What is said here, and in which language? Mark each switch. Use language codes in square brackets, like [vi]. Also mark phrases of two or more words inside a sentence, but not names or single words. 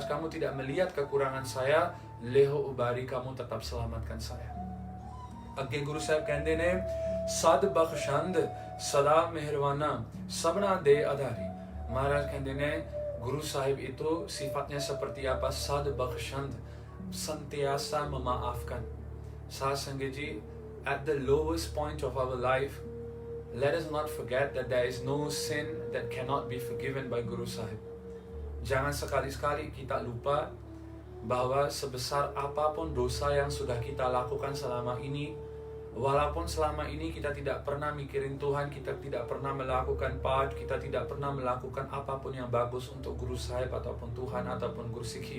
[id] kamu tidak melihat kekurangan saya, [pa] ਲੇਹੁ ਉਬਾਰੀ, [id] kamu tetap selamatkan saya. [pa] ਅੱਗੇ ਗੁਰੂ ਸਾਹਿਬ ਕਹਿੰਦੇ ਨੇ, ਸਦ ਬਖਸ਼ੰਦ ਸਦਾ ਮਿਹਰਵਾਨਾ ਸਭਨਾ ਦੇ ਆਧਾਰੀ. ਮਹਾਰਾਜ ਕਹਿੰਦੇ ਨੇ [id] Guru Sahib itu sifatnya seperti apa? [pa] ਸਦ ਬਖਸ਼ੰਦ, [id] sentiasa memaafkan. Sasanggaji, [en] at the lowest point of our life, let us not forget that there is no sin that cannot be forgiven by Guru Sahib. [id] Jangan sekali-sekali kita lupa bahwa sebesar apapun dosa yang sudah kita lakukan selama ini, walaupun selama ini kita tidak pernah mikirin Tuhan, kita tidak pernah melakukan path, kita tidak pernah melakukan apapun yang bagus untuk Guru Sahib ataupun Tuhan ataupun Guru Sikhi.